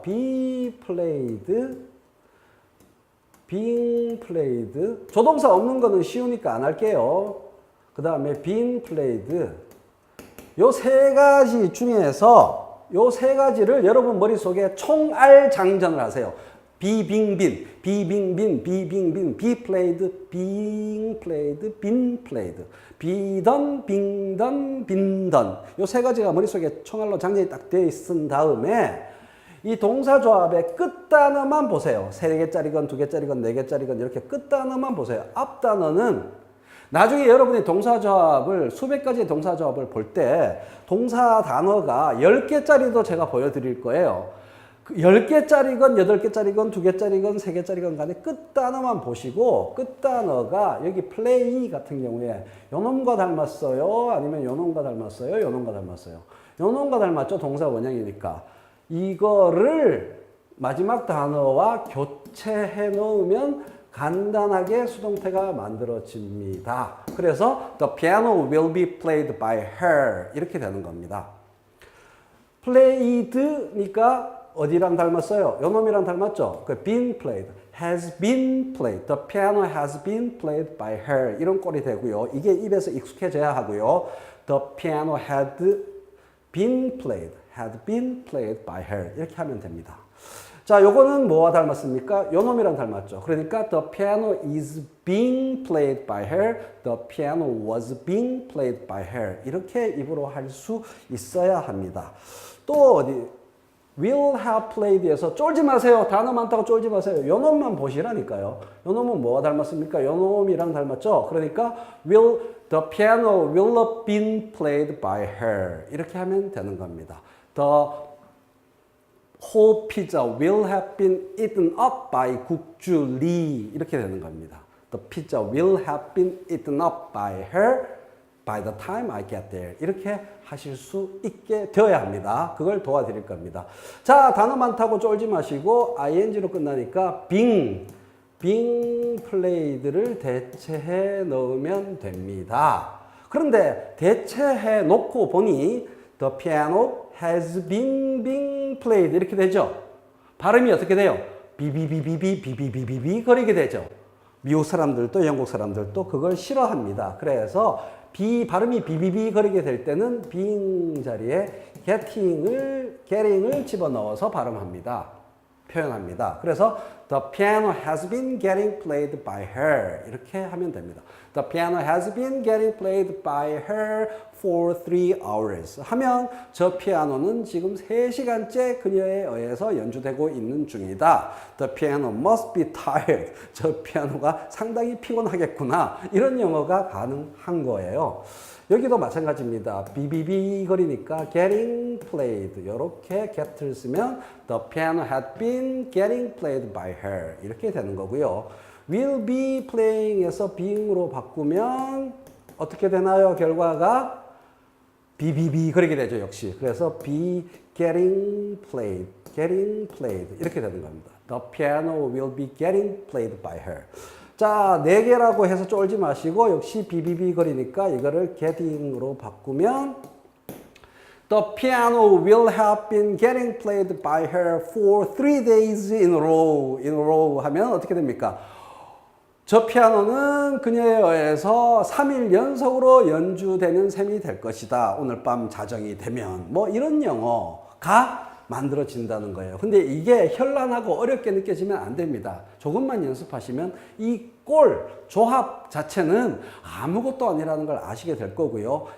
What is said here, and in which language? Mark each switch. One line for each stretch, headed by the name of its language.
English: be played, being played.
Korean: 조동사 없는 거는 쉬우니까 안 할게요. 그 다음에
English: being played.
Korean: 요 세 가지 중에서 요 세 가지를 여러분 머릿속에 총알 장전을 하세요.
English: 비빙빈, 비빙빈, 비빙빈, be played, being played, been played. 비던, 빙던, 빈던.
Korean: 요 세 가지가 머릿속에 총알로 장전이 딱 되어 있은 다음에 이 동사조합의 끝단어만 보세요. 3개짜리건 2개짜리건 4개짜리건 이렇게 끝단어만 보세요. 앞단어는 나중에 여러분이 동사조합을 수백 가지의 동사조합을 볼 때 동사 단어가 10개짜리도 제가 보여드릴 거예요. 10개짜리건 8개짜리건 2개짜리건 3개짜리건 간에 끝단어만 보시고 끝단어가 여기 play 같은 경우에 요놈과 닮았어요? 아니면 요놈과 닮았어요? 요놈과 닮았어요? 요놈과 닮았죠? 동사 원형이니까. 이거를 마지막 단어와 교체해 놓으면 간단하게 수동태가 만들어집니다. 그래서
English: the piano will be played by her
Korean: 이렇게 되는 겁니다. played니까 어디랑 닮았어요? 요놈이랑 닮았죠? 그
English: been played, has been played, the piano has been played by her
Korean: 이런 꼴이 되고요. 이게 입에서 익숙해져야 하고요.
English: the piano had been played by her
Korean: 이렇게 하면 됩니다. 자, 요거는 뭐와 닮았습니까? 요놈이랑 닮았죠. 그러니까
English: the piano is being played by her, the piano was being played by her
Korean: 이렇게 입으로 할 수 있어야 합니다. 또 어디
English: will have played
Korean: 에서 쫄지 마세요. 단어 많다고 쫄지 마세요. 요놈만 보시라니까요. 요놈은 뭐와 닮았습니까? 요놈이랑 닮았죠. 그러니까
English: the piano will have been played by her
Korean: 이렇게 하면 되는 겁니다.
English: The whole pizza will have been eaten up by 국주리
Korean: 이렇게 되는 겁니다.
English: The pizza will have been eaten up by her by the time I get there
Korean: 이렇게 하실 수 있게 되어야 합니다. 그걸 도와드릴 겁니다. 자, 단어 많다고 쫄지 마시고 ing로 끝나니까
English: being played
Korean: 를 대체해 넣으면 됩니다. 그런데 대체해 놓고 보니
English: the piano has been being played
Korean: 이렇게 되죠. 발음이 어떻게 돼요? 비비비비비 거리게 되죠. 미국 사람들도 영국 사람들도 그걸 싫어합니다. 그래서 발음이 비비비 거리게 될 때는 being 자리에 getting을 집어넣어서 발음합니다. 표현합니다. 그래서
English: the piano has been getting played by her
Korean: 이렇게 하면 됩니다.
English: The piano has been getting played by her for 3 hours
Korean: 하면 저 피아노는 지금 3시간째 그녀에 의해서 연주되고 있는 중이다.
English: The piano must be tired.
Korean: 저 피아노가 상당히 피곤하겠구나. 이런 영어가 가능한 거예요. 여기도 마찬가지입니다. 비비비 거리니까
English: getting played
Korean: 이렇게 get를 쓰면
English: the piano had been getting played by her
Korean: 이렇게 되는 거고요.
English: will be playing
Korean: 에서 being으로 바꾸면 어떻게 되나요? 결과가 비비비 거리게 되죠. 역시. 그래서
English: be getting played
Korean: 이렇게 되는 겁니다.
English: The piano will be getting played by her.
Korean: 자, 4개라고 해서 쫄지 마시고 역시 비비비 거리니까 이거를 getting으로 바꾸면
English: The piano will have been getting played by her for 3 days in a row
Korean: 하면 어떻게 됩니까? 저 피아노는 그녀에 의해서 3일 연속으로 연주되는 셈이 될 것이다. 오늘 밤 자정이 되면. 뭐 이런 영어가 만들어진다는 거예요. 근데 이게 현란하고 어렵게 느껴지면 안 됩니다. 조금만 연습하시면 이 꼴, 조합 자체는 아무것도 아니라는 걸 아시게 될 거고요.